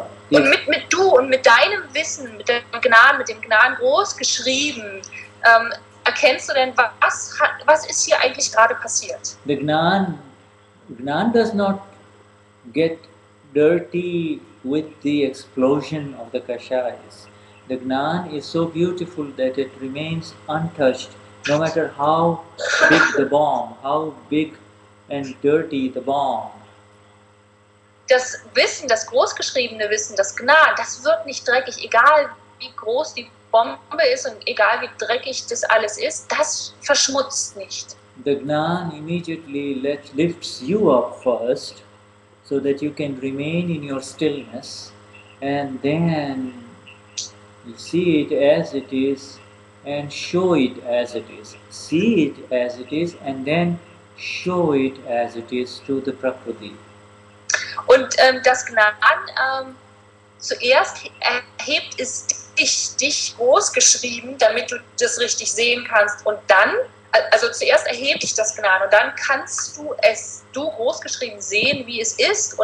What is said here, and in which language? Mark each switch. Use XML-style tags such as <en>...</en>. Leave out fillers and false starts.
<de>Und mit du und mit deinem Wissen, mit dem Gnan groß geschrieben, erkennst du denn, was ist hier eigentlich gerade passiert?</de> <en>The Gnan does not get dirty with the explosion of the Kashayas. The Gnan is so beautiful that it remains untouched, no matter how big the bomb, how big and dirty the bomb.</en> <de>Das Wissen, das großgeschriebene Wissen, das Gnan, das wird nicht dreckig, egal wie groß die Bombe ist und egal wie dreckig das alles ist, das verschmutzt nicht.</de> <en>The Gnan immediately lifts you up first, so that you can remain in your stillness, and then you see it as it is and show it as it is. See it as it is and then show it as it is to the Prakruti.</en> <de>Und das Gnan zuerst erhebt es dich groß geschrieben, damit du das richtig sehen kannst. Und dann, also zuerst erhebt dich das Gnan und dann kannst du groß geschrieben sehen, wie es ist.</de>